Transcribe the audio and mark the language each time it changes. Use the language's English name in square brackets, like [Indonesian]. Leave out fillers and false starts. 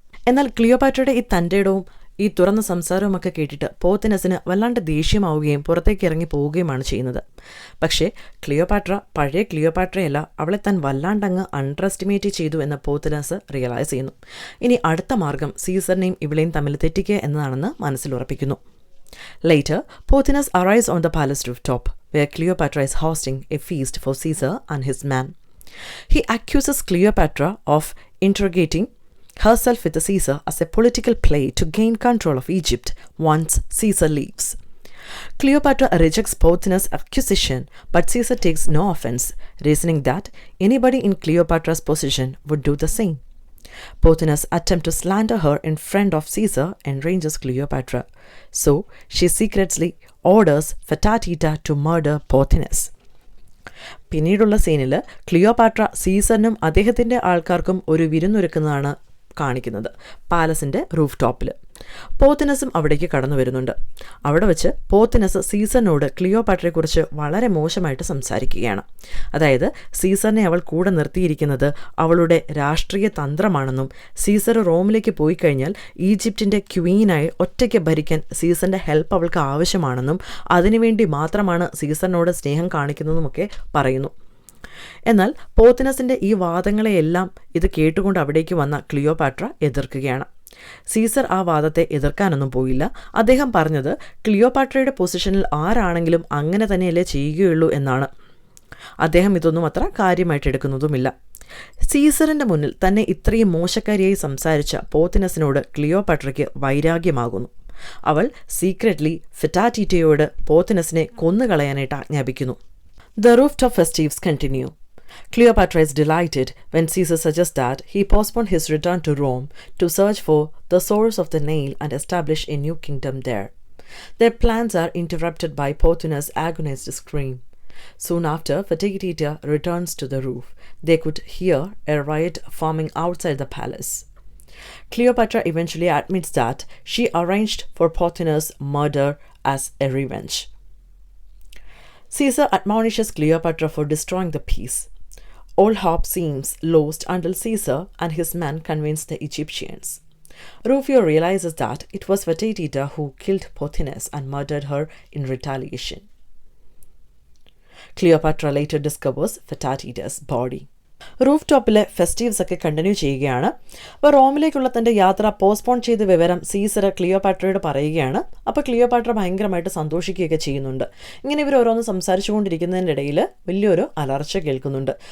[Malayalam] എന്നാൽ ക്ലിയോപാട്രയുടെ ഈ തൻ്റെടവും ഈ തുറന്ന സംസാരവുമൊക്കെ കേട്ടിട്ട് പോത്തിനസിന് വല്ലാണ്ട് ദേഷ്യമാവുകയും പുറത്തേക്ക് ഇറങ്ങി പോവുകയുമാണ് ചെയ്യുന്നത്. പക്ഷേ ക്ലിയോപാട്ര പഴയ ക്ലിയോപാട്രയല്ല, അവളെ താൻ വല്ലാണ്ടങ്ങ് അണ്ടർ എസ്റ്റിമേറ്റ് ചെയ്തു എന്ന് പോത്തിനസ് റിയലൈസ് ചെയ്യുന്നു. ഇനി അടുത്ത മാർഗം സീസറിനെയും ഇവളെയും തമ്മിൽ തെറ്റിക്കുക എന്നതാണെന്ന് മനസ്സിലുറപ്പിക്കുന്നു. [English] Later, Pothinus arrives on the palace rooftop, where Cleopatra is hosting a feast for Caesar and his man. He accuses Cleopatra of interrogating herself with Caesar as a political play to gain control of Egypt once Caesar leaves. Cleopatra rejects Pothinus' accusation, but Caesar takes no offense, reasoning that anybody in Cleopatra's position would do the same. Pothinus attempts to slander her in front of Caesar enrages Cleopatra, so she secretly orders Fetatita to murder Pothinus. പിന്നീടുള്ള സീനിൽ ക്ലിയോപാട്ര സീസറിനും അദ്ദേഹത്തിൻ്റെ ആൾക്കാർക്കും ഒരു വിരുന്നൊരുക്കുന്നതാണ് കാണിക്കുന്നത് പാലസിൻ്റെ roof ടോപ്പിൽ. പോത്തിനസും അവിടേക്ക് കടന്നു വരുന്നുണ്ട്. അവിടെ വെച്ച് പോത്തിനസ് സീസറിനോട് ക്ലിയോപാട്രയെക്കുറിച്ച് വളരെ മോശമായിട്ട് സംസാരിക്കുകയാണ്. അതായത് സീസറിനെ അവൾ കൂടെ നിർത്തിയിരിക്കുന്നത് അവളുടെ രാഷ്ട്രീയ തന്ത്രമാണെന്നും സീസർ റോമിലേക്ക് പോയി കഴിഞ്ഞാൽ ഈജിപ്തിൻ്റെ ക്വീനായി ഒറ്റയ്ക്ക് ഭരിക്കാൻ സീസറിൻ്റെ ഹെൽപ്പ് അവൾക്ക് ആവശ്യമാണെന്നും അതിനുവേണ്ടി മാത്രമാണ് സീസറിനോട് സ്നേഹം കാണിക്കുന്നതുമൊക്കെ പറയുന്നു. എന്നാൽ പോത്തിനസിൻ്റെ ഈ വാദങ്ങളെയെല്ലാം ഇത് കേട്ടുകൊണ്ട് അവിടേക്ക് വന്ന ക്ലിയോപാട്ര എതിർക്കുകയാണ്. സീസർ ആ വാദത്തെ എതിർക്കാനൊന്നും പോയില്ല. അദ്ദേഹം പറഞ്ഞത് ക്ലിയോപാട്രയുടെ പൊസിഷനിൽ ആരാണെങ്കിലും അങ്ങനെ തന്നെയല്ലേ ചെയ്യുകയുള്ളൂ എന്നാണ്. അദ്ദേഹം ഇതൊന്നും അത്ര കാര്യമായിട്ട് എടുക്കുന്നതുമില്ല. സീസറിൻ്റെ മുന്നിൽ തന്നെ ഇത്രയും മോശക്കാരിയായി സംസാരിച്ച പോത്തിനസിനോട് ക്ലിയോപാട്രയ്ക്ക് വൈരാഗ്യമാകുന്നു. അവൾ സീക്രറ്റ്ലി ഫെറ്റാറ്റീറ്റയോട് പോത്തിനസിനെ കൊന്നുകളയാനായിട്ട് ആജ്ഞാപിക്കുന്നു. The rooftop festivities continue. Cleopatra is delighted when Caesar suggests that he postpone his return to Rome to search for the source of the Nile and establish a new kingdom there. Their plans are interrupted by Pothinus' agonized scream. Soon after, Fatigueteter returns to the roof. They could hear a riot forming outside the palace. Cleopatra eventually admits that she arranged for Pothinus' murder as a revenge. Caesar admonishes Cleopatra for destroying the peace. All hope seems lost until Caesar and his men convince the Egyptians. Rufio realizes that it was Fatigueteter who killed Pothinus and murdered her in retaliation. Cleopatra later discovers Fatigueteter's body. [Malayalam] Roof ടോപ്പിലെ ഫെസ്റ്റീവ്സ് ഒക്കെ continue ചെയ്യുകയാണ്. അപ്പോൾ റോമിലേക്കുള്ള തൻ്റെ യാത്ര postpone ചെയ്ത വിവരം Caesar ക്ലിയോപാട്രയോട് പറയുകയാണ്. അപ്പോൾ Cleopatra ഭയങ്കരമായിട്ട് സന്തോഷിക്കുകയൊക്കെ ചെയ്യുന്നുണ്ട്. ഇങ്ങനെ ഇവർ ഓരോന്ന് സംസാരിച്ചുകൊണ്ടിരിക്കുന്നതിൻ്റെ ഇടയിൽ വലിയൊരു അലർച്ച കേൾക്കുന്നുണ്ട്.